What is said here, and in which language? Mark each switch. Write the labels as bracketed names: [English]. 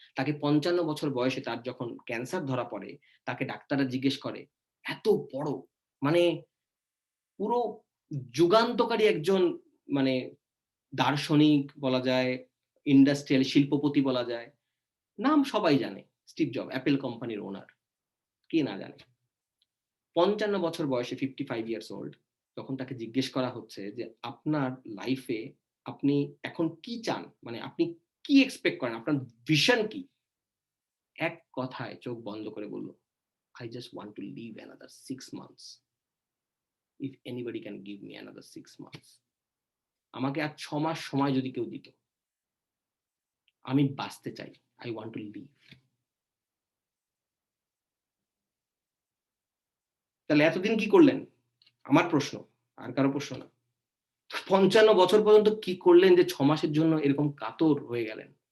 [Bangla] তাকে 55 বছর বয়সে তার যখন ক্যান্সার ধরা পড়ে, তাকে ডাক্তাররা জিজ্ঞেস করে, এত বড়, মানে পুরো যুগান্তকারী একজন, মানে দার্শনিক বলা যায়, ইন্ডাস্ট্রিয়াল শিল্পপতি বলা যায়, নাম সবাই জানে, স্টিভ জব অ্যাপল কোম্পানির ওনার, কে না জানে। 55 বছর বয়সে, [English] 55 years old, [Bangla] তখন তাকে জিজ্ঞেস করা হচ্ছে যে আপনার লাইফে আপনি এখন কি চান, মানে আপনি কি এক্সপেক্ট করেন, আপনার ভিশন কি? এক কথায় চোখ বন্ধ করে বলল, [English] I just want to live another 6 months. If anybody can give me another 6 months. [Bangla] আমাকে আর 6 মাস সময় যদি কেউ দিত, আমি বাঁচতে চাই, [English] I want to live. [Bangla] তাহলে এতদিন কি করলেন? আমার প্রশ্ন, আর কারো প্রশ্ন না। 55 বছর পর্যন্ত কি করলেন যে 6 মাসের জন্য এরকম কাতর হয়ে গেলেন?